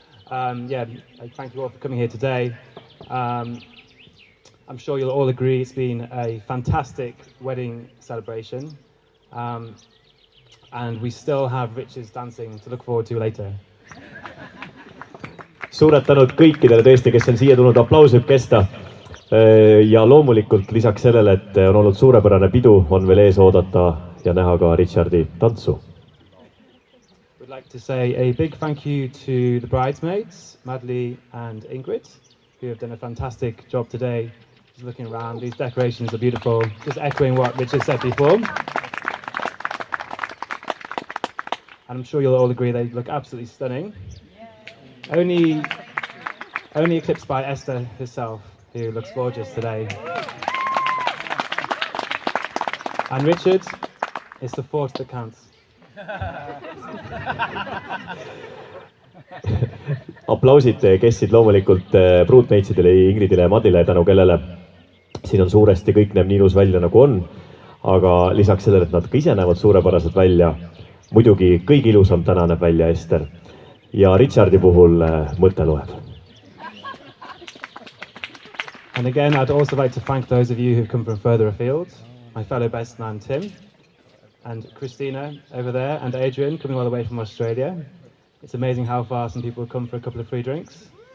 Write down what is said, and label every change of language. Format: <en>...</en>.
<en>Yeah, thank you all for coming here today. I'm sure you'll all agree it's been a fantastic wedding celebration. And we still have Richard's dancing to look forward to later.</en> <et>Suured tänud kõikidele tõesti, kes on siia tulnud, aplaus võib kesta. Ja loomulikult lisaks sellele, et on olnud suurepärane pidu, on veel ees oodata ja näha ka Richardi tantsu.</et> <en>We'd like to say a big thank you to the bridesmaids, Madly and Ingrid, who have done a fantastic job today. Just looking around, these decorations are beautiful, just echoing what Richard said before. And I'm sure you'll all agree they look absolutely stunning. Only eclipsed by Esther herself, who looks gorgeous today. And Richard, it's the thought that counts.</en> <et>Aplausid kestsid loomulikult pruutneitsidele, Ingridile ja Madile, tänu kellele siin on suuresti kõik näeb nii ilus välja nagu on. Aga lisaks sellele, et nad ka ise näevad suurepäraselt välja, muidugi kõige ilusam täna näeb välja Ester. Ja Richardi puhul mõte loeb.</et> <en>And again, I'd also like to thank those of you who've come from further afield. My fellow best man Tim, and Christina over there, and Adrian coming all the way from Australia. It's amazing how far some people come for a couple of free drinks.</en>